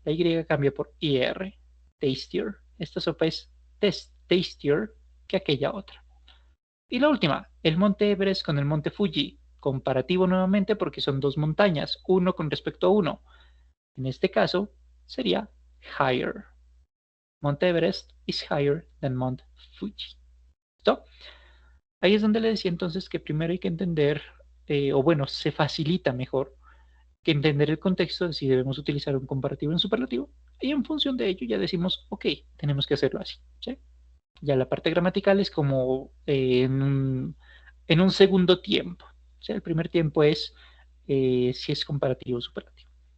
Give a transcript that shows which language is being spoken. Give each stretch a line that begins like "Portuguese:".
Spanish: La Y cambia por IR. Tastier. Esta sopa es tastier que aquella otra. Y la última, el monte Everest con el monte Fuji. Comparativo nuevamente porque son dos montañas, uno con respecto a uno. En este caso sería higher.
English: Mount Everest is higher than Mount Fuji.
Spanish: ¿Listo? Ahí es donde le decía entonces que primero hay que entender, o bueno, se facilita mejor que entender el contexto de si debemos utilizar un comparativo en superlativo. Y en función de ello ya decimos, ok, tenemos que hacerlo así. ¿Sí? Ya la parte gramatical es como en un segundo tiempo. O sea, el primer tiempo es si es comparativo o superlativo.